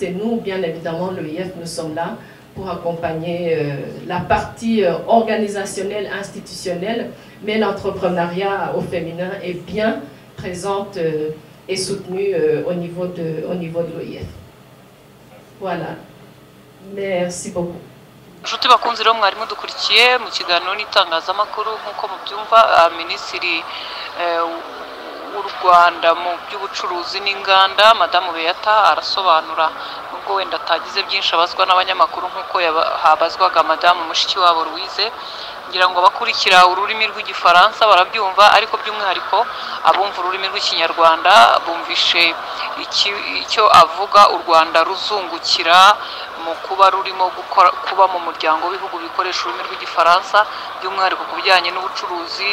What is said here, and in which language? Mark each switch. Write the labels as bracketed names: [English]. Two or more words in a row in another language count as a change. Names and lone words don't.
[French] Et nous, bien évidemment, l'EIF, nous sommes là pour accompagner la partie organisationnelle, institutionnelle, mais l'entrepreneuriat au féminin est bien présente et soutenue au niveau de l'OIF. Voilà. Merci beaucoup. [Kinyarwanda] inshuti bakunze rero mwarimu dukurikiye mu kiganiro n'itangazamakuru nk'uko mubyumva minisitiri w'u Rwanda mu by'ubucuruzi n'inganda madamu Beata arasobanura nubwo wenda atagize byinshi abazwa n'abanyamakuru nk'uko habazwaga madamu Mushikiwabo Louise, ngira ngo abakurikira ururimi rw'igifaransa barabyumva, ariko by'umwihariko abumva ururimi rw'ikinyarwanda bumvishe icyo avuga u Rwanda ruzungukira mu kuba rurimo kuba mu muryango w'ibihugu bikoresha ururimi rw'igifaransa, by'umwihariko ku bijyanye n'ubucuruzi.